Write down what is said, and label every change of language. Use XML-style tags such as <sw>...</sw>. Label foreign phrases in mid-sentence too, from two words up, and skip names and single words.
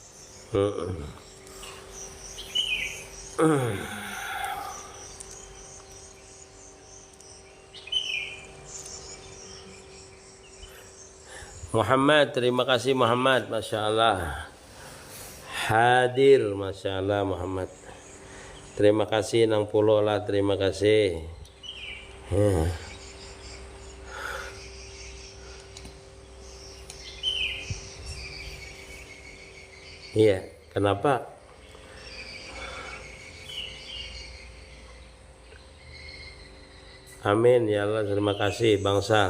<id>Muhammad, terima kasih Muhammad,</id> <ar>Masya Allah.</ar> <id>Hadir,</id> <ar>Masya Allah</ar> <id>Muhammad.</id> <bjn>Terima kasih nang pulo lah, terima kasih.</bjn> <id>Iya, kenapa?</id> <ar>Amin ya Allah,</ar> <id>terima kasih bangsa.</id>